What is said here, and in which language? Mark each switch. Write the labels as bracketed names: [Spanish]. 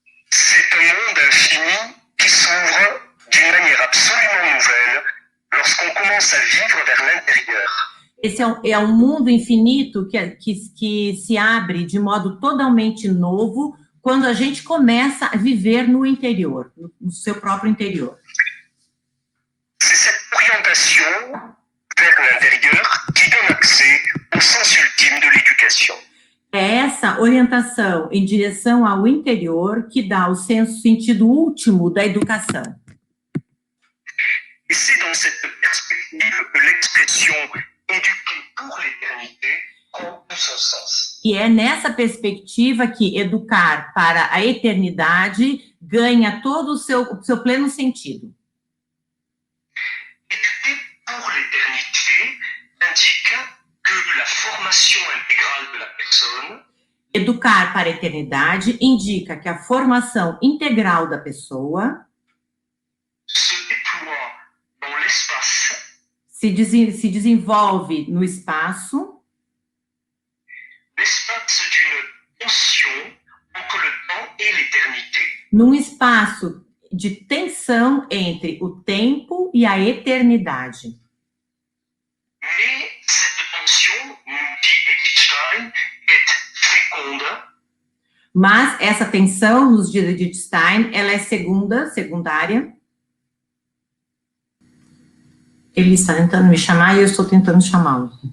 [French] C'est un monde infini qui s'ouvre d'une manière absolument nouvelle lorsqu'on commence à vivre vers l'intérieur. [Portuguese] Esse é um mundo infinito que se abre de modo totalmente novo quando a gente começa a viver no interior, no seu próprio interior. [French] C'est cette orientation vers l'intérieur qui donne accès au sens ultime de l'éducation. [Portuguese] É essa orientação em direção ao interior que dá o sentido último da educação. [French] Et c'est dans cette perspective que l'expression éduquer pour l'éternité prend tout son sens. [Portuguese] E é nessa perspectiva que educar para a eternidade ganha todo o seu pleno sentido. [French] Éduquer pour l'éternité indique que la formation intégrale de la personne [Portuguese] Educar para a eternidade indica que a formação integral da pessoa [French] se déploie dans l'espace [Portuguese] se desenvolve no espaço, [French] l'espace d'une tension entre le temps et l'éternité. [Portuguese] num espaço de tensão entre o tempo e a eternidade. [French] Mais cette tension, nous dit Edith Stein, est féconde. [Portuguese] Mas essa tensão, nos dias de Edith Stein, ela é secundária. Ele está tentando me chamar e eu estou tentando chamá-lo.